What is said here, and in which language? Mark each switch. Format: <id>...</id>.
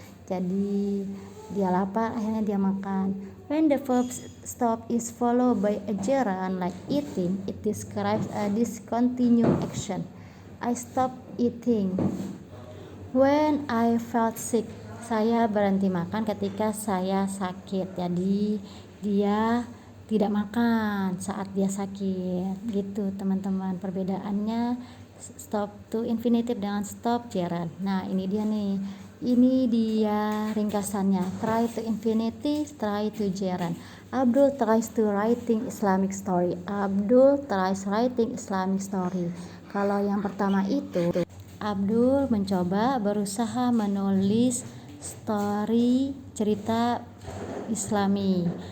<id>Jadi dia lapar, akhirnya dia makan.</id> <en>When the verb stop is followed by a gerund like eating, it describes a discontinued action. I stopped eating when I felt sick.</en> <id>Saya berhenti makan ketika saya sakit. Jadi dia tidak makan saat dia sakit. Gitu teman-teman, perbedaannya stop to infinitive dengan stop gerund. Nah ini dia nih. Ini dia ringkasannya.</id> <en>Try to infinitive, try to gerund. Abdul tries to writing Islamic story. Abdul tries writing Islamic story.</en> <id>Kalau yang pertama itu, Abdul mencoba berusaha menulis story cerita Islami.</id>